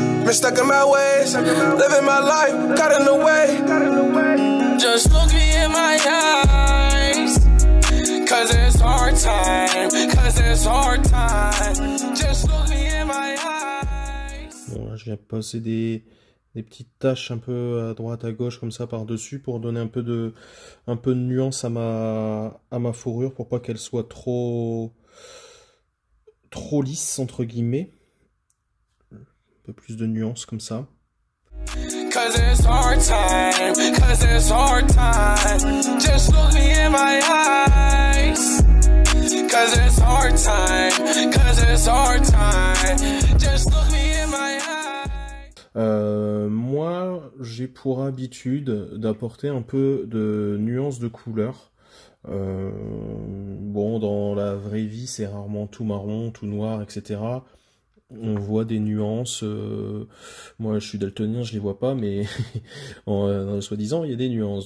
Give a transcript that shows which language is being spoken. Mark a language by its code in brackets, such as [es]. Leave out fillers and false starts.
[en] Stuck in my ways, living my life, got in the way. Just look me in my eyes, cause it's hard time, just look me in my eyes. [fr] Bon, là je viens passer des petites taches un peu à droite à gauche comme ça par dessus pour donner un peu de nuance à ma fourrure, pour pas qu'elle soit trop lisse entre guillemets. Un peu plus de nuance comme ça. [en] Cause it's hard time, just look me in my eyes. Cause it's hard time, just look me in my eyes. [fr] Moi, j'ai pour habitude d'apporter un peu de nuance de couleur. Bon, dans la vraie vie, c'est rarement tout marron, tout noir, etc. On voit des nuances. Moi, je suis daltonien, je les vois pas, mais soi-disant, il y a des nuances.